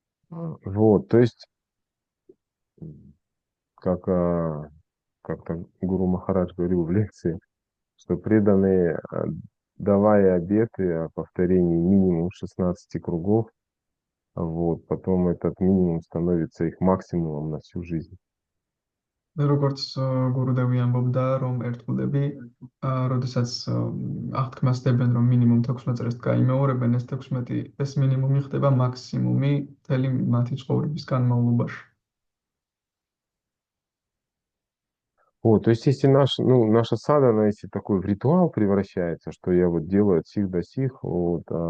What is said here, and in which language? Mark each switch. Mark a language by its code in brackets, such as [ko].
[ru] Вот, то есть, как как-то Гуру Махарадж говорил в лекции, что преданные, давая обеты о повторении минимум 16 кругов, вот, потом этот минимум становится их максимумом на всю жизнь. [ka] როგორც გურუდევი ამბობდა, რომ ერთგულები, როდესაც აღთქმას დებენ, რომ მინიმუმ 16 წრეს გაიმეორებენ, ეს 16 ეს მინიმუმი ხდება მაქსიმუმი მთელი მათი ცხოვრების განმავლობაში. [ru] Вот, то есть, если ну, наша садхана, если такой в ритуал превращается, что я вот делаю от сих до сих, вот,